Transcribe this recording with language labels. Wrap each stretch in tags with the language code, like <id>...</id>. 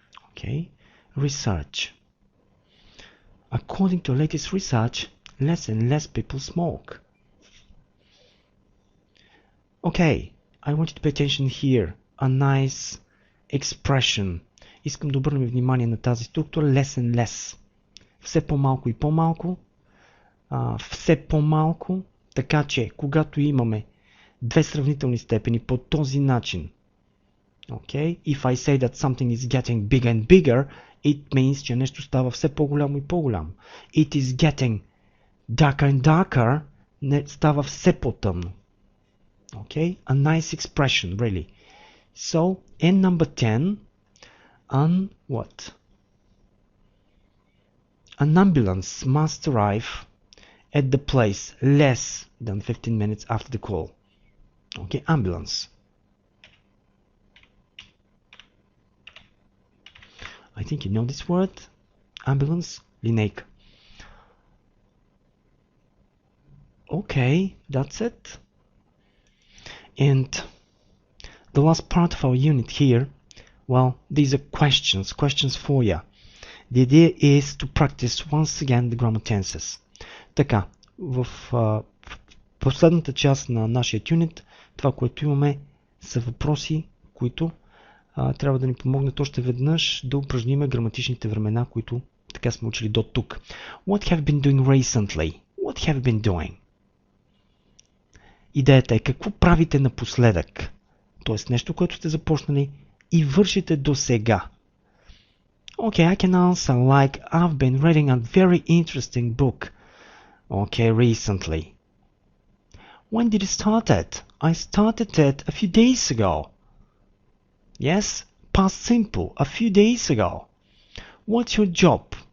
<en>Okay, research. According to latest research, less and less people smoke. Okay, I want you to pay attention here. A nice expression.</en> <bg>Искам да обърнем внимание на тази структура.</bg> <en>Less and less.</en> <bg>Все по-малко и по-малко. Все по-малко. Така че, когато имаме две сравнителни степени по този начин.</bg> <en>Okay? If I say that something is getting bigger and bigger, it means,</en> <bg>че нещо става все по-голямо и по-голямо.</bg> <en>It is getting darker and darker.</en> <bg>Не става все по-тъмно. Okay?</bg> <en>A nice expression, really. So, in number 10, what? An ambulance must arrive at the place less than 15 minutes after the call. Okay, ambulance. I think you know this word. Ambulance, линейка. Okay, that's it. And the last part of our unit here, well, these are questions for you. The idea is to practice once again the grammar tenses.</en> <bg>Така, в последната част на нашия юнит, това, което имаме, са въпроси, които трябва да ни помогнат още веднъж да упражниме граматичните времена, които така сме учили до тук.</bg> <en>What have you been doing recently? What have you been doing?</en> <bg>Идеята е какво правите напоследък. Тоест нещо, което сте започнали и вършите до сега.</bg> <en>Okay, I can answer like I've been reading a very interesting book. Okay, recently. When did you start it? I started it a few days ago. Yes, past simple, a few days ago. What's your job?</en>